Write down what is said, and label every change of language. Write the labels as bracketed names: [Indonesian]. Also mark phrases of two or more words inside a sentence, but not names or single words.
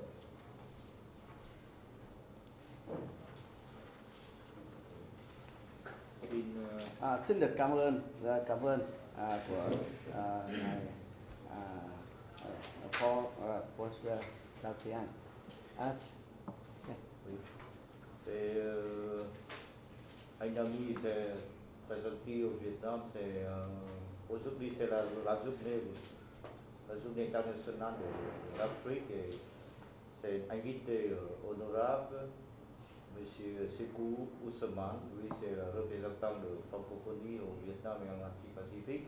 [Vietnamese] Xin được cảm ơn của ngài Phó Giáo sư Đào Thế Anh. [English] Yes. [French] Et [Vietnamese] anh đang nghĩ [French] c'est présenter au Vietnam, c'est aujourd'hui c'est la journée internationale de l'Afrique et c'est invité honorable Monsieur Sekou Ousmane, lui c'est le représentant de francophonie au Vietnam et en Asie-Pacifique.